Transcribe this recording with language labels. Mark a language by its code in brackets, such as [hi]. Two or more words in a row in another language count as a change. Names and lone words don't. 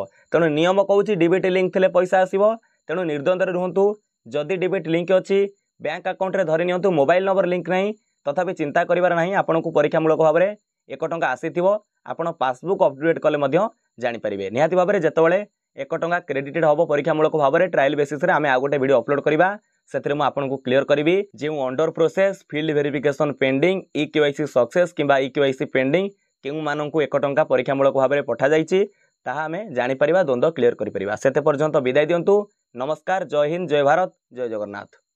[or] ତେଣୁ ନିୟମ କହୁଁ [en] DBT link [or] ଥିଲେ ପଇସା ଆସିବ। ତେଣୁ ନିର୍ଦ୍ୱନ୍ଦ୍ୱ ରୁହନ୍ତୁ ଯଦି [en] DBT link [or] अछि [en] bank account [or] ରେ ଧରି ନିଅନ୍ତୁ [en] mobile number link [or] ନାହିଁ ତଥାପି ଚିନ୍ତା କରିବାର ନାହିଁ ଆପଣଙ୍କୁ ପରୀକ୍ଷାମୂଳକ ଭାବ ମେଁ 1 ଟଙ୍କା ଆସିଥିବ ଆପଣ [en] passbook update [or] କଲେ ମଧ୍ୟ ଜାଣି ପାରିବେ। ନିହାତି ଭାବ ମେଁ ଯେତେବେଳେ 1 ଟଙ୍କା କ୍ରେଡିଟେଡ ହବ ପରୀକ୍ଷାମୂଳକ ଭାବ ମେଁ [en] trial basis [or] ରେ ଆମେ ଆ ଗୋଟେ [en] video upload [or] କରିବା ସେଥିରେ ମୁଁ ଆପଣଙ୍କୁ କ୍ଲିଅର କରିବି ଯେ [en] under process field verification pending eKYC success [or] किंबा [en] eKYC pending [or] କେଉଁ ମାନଙ୍କୁ 1 ଟଙ୍କା ପରୀକ୍ଷାମୂଳକ ଭାବ ମେଁ ପଠା ଯାଇଛି ତାହା ଆମେ ଜାଣି ପାରିବା ଦ୍ୱନ୍ଦ୍ୱ କ୍ଲିଅର କରି ପାରିବା। ସେତେ ପର୍ଯ୍ୟନ୍ତ ବିଦାୟ ଦିଅନ୍ତୁ। नमस्कार। ଜୟ ହିନ୍ଦ, ଜୟ ଭାରତ, ଜୟ ଜଗନ୍ନାଥ।